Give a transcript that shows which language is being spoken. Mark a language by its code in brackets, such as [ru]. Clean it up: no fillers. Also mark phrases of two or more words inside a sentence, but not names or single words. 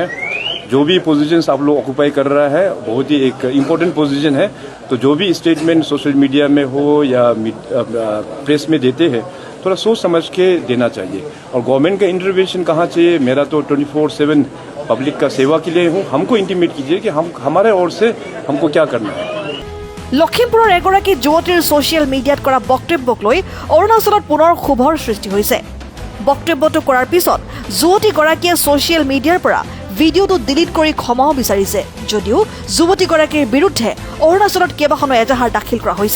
[hi] जो भी पोजीशंस आप लोग ऑक्यूपाई कर रहा है बहुत ही एक इम्पोर्टेंट पोजीशन है। तो जो भी स्टेटमेंट [en] social media [hi] में हो या प्रेस में देते हैं थोड़ा सोच समझ के देना चाहिए। और गवर्नमेंट का इंटरवेंशन कहाँ चाहिए, मेरा तो 24/7 पब्लिक का सेवा के लिए हूँ। हमको इंटीमेट कीजिए कि हम हमारे ओर से हमको क्या करना है। [as] লখিমপুৰৰ এগৰাকী যুৱতীৰ [en] social media [as] কৰা বক্তব্যক লৈ অৰুণাচলত পুনৰ ক্ষোভৰ সৃষ্টি হৈছে। বক্তব্যটো কৰাৰ পিছত যুৱতীগৰাকীয়ে [en] social media [as] পৰা ভিডিঅ'টো ডিলিট কৰি ক্ষমাও বিচাৰিছে যদিও যুৱতীগৰাকীৰ বিৰুদ্ধে অৰুণাচলত কেইবাখনো এজাহাৰ দাখিল কৰা হৈছে।